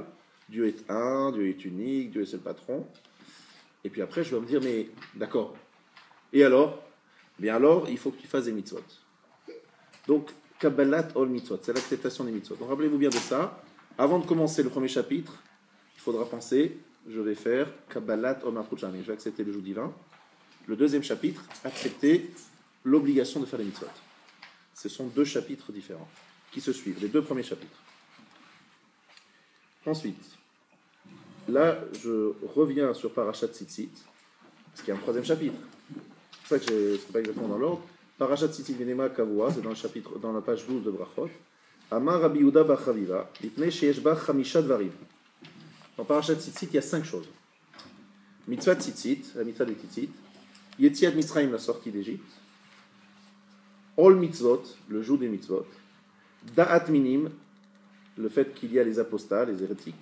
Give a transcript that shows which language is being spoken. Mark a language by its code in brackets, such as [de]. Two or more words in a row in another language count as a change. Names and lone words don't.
[fr] Dieu est un, Dieu est unique, Dieu est le patron. Et puis après, je vais me dire, mais d'accord. Et alors? Bien alors, il faut que tu fasses des mitzvot. Donc, [he] קבלת עול מצוות, [fr] c'est l'acceptation des mitzvot. Donc, rappelez-vous bien de ça. Avant de commencer le premier chapitre, il faudra penser, je vais faire [he] קבלת עול מלכות שמים. [fr] Je vais accepter le joug divin. Le deuxième chapitre, accepter l'obligation de faire les mitzvot. Ce sont deux chapitres différents qui se suivent, les deux premiers chapitres. Ensuite, là, je reviens sur Parashat Tzitzit, parce qu'il y a un troisième chapitre. C'est pour ça que c'est pas exactement dans l'ordre. [he] פרשת ציצית ולמה קבועה, [fr] c'est dans la page 12 de Brachot. [he] אמר רבי יהודה בר חביבה, לפני שיש בה חמישה דברים. [fr] Dans Parashat Tzitzit, il y a 5 choses. [he] מצוות ציצית, [fr] la mitzvah de Tzitzit. [he] יציאת מצרים, [fr] la sortie d'Égypte. [he] עול מצוות, [fr] le jour des mitzvot. [he] דעת מינים, [fr] le fait qu'il y a les apostats, les hérétiques.